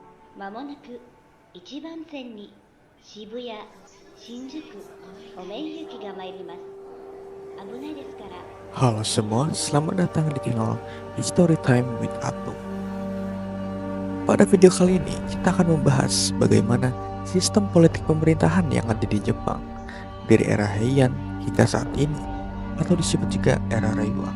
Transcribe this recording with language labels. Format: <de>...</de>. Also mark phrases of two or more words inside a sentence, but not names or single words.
<ja>まもなく1番線に渋谷、新宿、お面行きが参ります。危ないですから。</ja> <id>Halo semua, selamat datang di channel History Time with Atu. Pada video kali ini, kita akan membahas bagaimana sistem politik pemerintahan yang ada di Jepang dari era Heian hingga saat ini, atau disebut juga era Reiwa.</id>